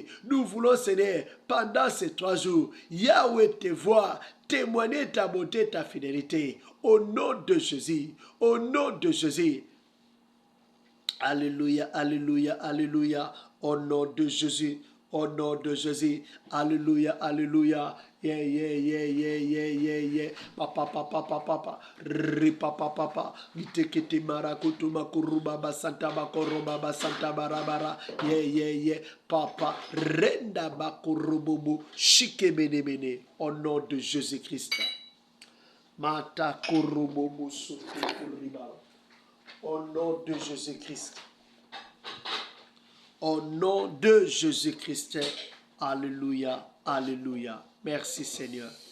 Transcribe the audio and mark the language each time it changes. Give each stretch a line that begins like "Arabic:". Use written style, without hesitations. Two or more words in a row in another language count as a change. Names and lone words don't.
French: Nous voulons, Seigneur, pendant ces 3 jours, Yahweh te voir, témoigner ta bonté, ta fidélité. Au nom de Jésus, au nom de Jésus. Alléluia, alléluia, alléluia. Au nom de Jésus. Au nom de Jésus. Alléluia, alléluia. Papa, papa, papa, papa. Papa, papa. Itekete marakutuma kurubaba santa bakorobaba santa barabara. Papa, renda bakurububu. Shike bene bene. Au nom de Jésus-Christ. Mata kurububu sutu kuribaba. Au nom de Jésus-Christ. Au nom de Jésus-Christ. Alléluia. Alléluia. Merci Seigneur.